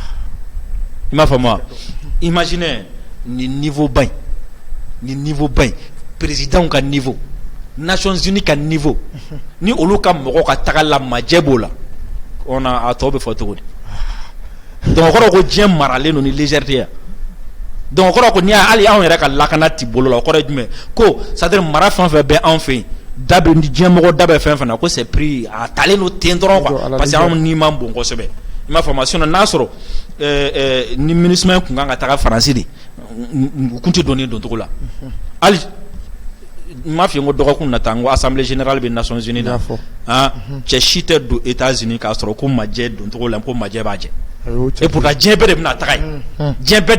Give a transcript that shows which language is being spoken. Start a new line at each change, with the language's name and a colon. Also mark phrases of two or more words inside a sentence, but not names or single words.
Bambara: i m'a faamu wa imagine ni niveau ba in président ka niveau Nations Unies ka niveau ni olu ka mɔgɔ ka taga la majɛ b'o la on a tɔ bɛ fɔ cogo di donc o kɔrɔ ko diɲɛ maralen don ni légèreté ya donc o kɔrɔ ko n'i y'a hali anw yɛrɛ ka lakana ti bolo la o kɔrɔ ye jumɛn ko c'est-à-dire mara fɛn fɛn bɛ anw fɛ yen da bɛ ni diɲɛ mɔgɔ da bɛ fɛn fɛn na ko
French: c'est pris
Bambara: a talen don ten dɔrɔn quoi
French: parce que
Bambara: anw ni man bon kosɛbɛ i m'a faamu sinon n'a sɔrɔ ni MINUSMA kun kan ka taga Faransi de u kun tɛ dɔnni don cogo la hali n m'a f'i ye n ko dɔgɔkun nata n ko
French: assemblée générale
Bambara: bɛ Nations Unies na cɛ si tɛ don États-Unis k'a sɔrɔ ko majɛ don cogo la ko majɛ b'a jɛ
French: et pourtant
Bambara: diɲɛ bɛɛ de bɛna taga yen diɲɛ bɛɛ